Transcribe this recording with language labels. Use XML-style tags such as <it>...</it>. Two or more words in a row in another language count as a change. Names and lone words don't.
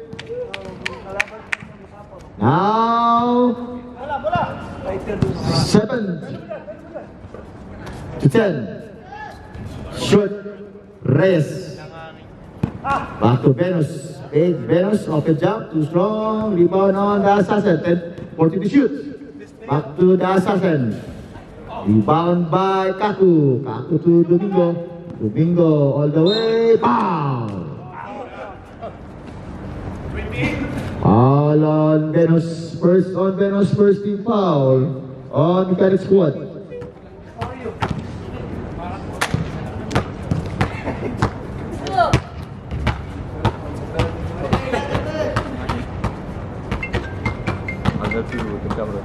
<en>Now 7 to 10. Shoot Reyes. Back to Venus. Big Venus, open jump, too strong. Rebound on the Assassin. 10-40 to shoot. Back to the Assassin. Rebound by Kaku. Kaku to Domingo. Domingo all the way. Pow! All on Venus, first team foul on Mechanic Squad. I'll help you with the camera.</en>